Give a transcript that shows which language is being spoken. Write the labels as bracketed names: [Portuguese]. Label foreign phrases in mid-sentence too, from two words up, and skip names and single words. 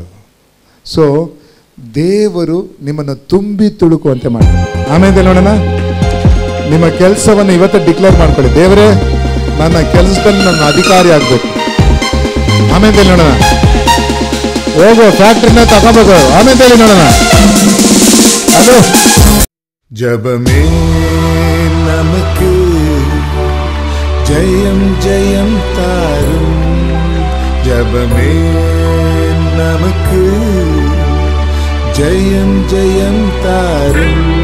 [Kannada] ಸೊ ದೇವರು ನಿಮ್ಮನ್ನು ತುಂಬಿ ತುಳುಕುವಂತೆ ಮಾಡ್ತಾರೆ. ಆಮೇಲೆ ನೋಡೋಣ, ನಿಮ್ಮ ಕೆಲಸವನ್ನು ಇವತ್ತು ಡಿಕ್ಲೇರ್ ಮಾಡ್ಕೊಳ್ಳಿ, ದೇವರೇ ನನ್ನ ಕೆಲಸದಲ್ಲಿ ನನ್ನ ಅಧಿಕಾರಿ ಆಗಬೇಕು. ಆಮೇಲೆ ನೋಡೋಣ, ಹೋಗೋ ಫ್ಯಾಕ್ಟ್ರಿನ ತಗೋಬೇಕು. ಆಮೇಲೆ ನೋಡೋಣ, ಅದು [Tamil] ஜபமே நமக்கு ஜெயம் ஜெயம் தாரும், ஜபமே நமக்கு ஜெயம் ஜெயம் தாரும்.